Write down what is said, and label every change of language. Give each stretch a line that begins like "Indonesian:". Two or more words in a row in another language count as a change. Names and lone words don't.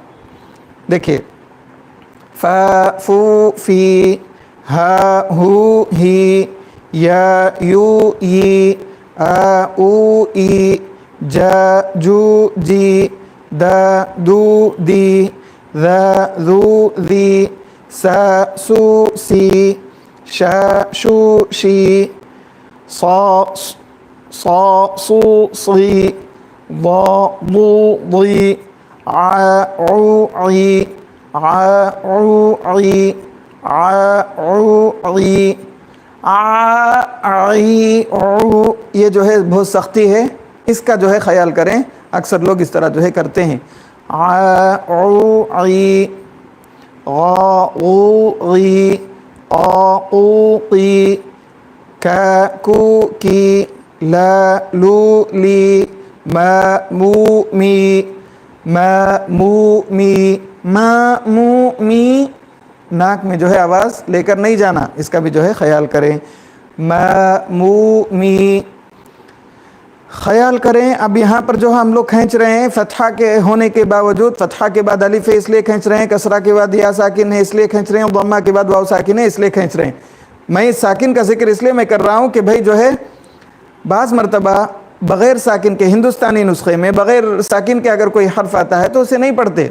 Urdu: دیکھیے فا فو فی ہا ہو ہی یا یو ی آ او ای جا جو جی دا دو دی ذا ذو ذی سا سو سی شا شو شی صا صا صو صی ضا ضو ضی ع عو عی ع عو عی ع عو عی عی عو. یہ جو ہے بہت سختی ہے، اس کا جو ہے خیال کریں. اکثر لوگ اس طرح جو ہے کرتے ہیں. ع عو عی غا غو غی قا قو قی کا کو کی لا لو لی ما مو می ما مو می ما مو می. ناک میں جو ہے آواز لے کر نہیں جانا، اس کا بھی جو ہے خیال کریں. ما مو می خیال کریں. اب یہاں پر جو ہم لوگ کھینچ رہے ہیں فتحہ کے ہونے کے باوجود، فتحہ کے بعد الف ہے اس لیے کھینچ رہے ہیں، کسرہ کے بعد یا ساکن ہے اس لیے کھینچ رہے ہیں، ضمہ کے بعد واو ساکن ہے اس لیے کھینچ رہے ہیں. میں اس ساکن کا ذکر اس لیے میں کر رہا ہوں کہ بھائی جو ہے بعض مرتبہ بغیر ساکن کے ہندوستانی نسخے میں بغیر ساکن کے اگر کوئی حرف آتا ہے تو اسے نہیں پڑھتے.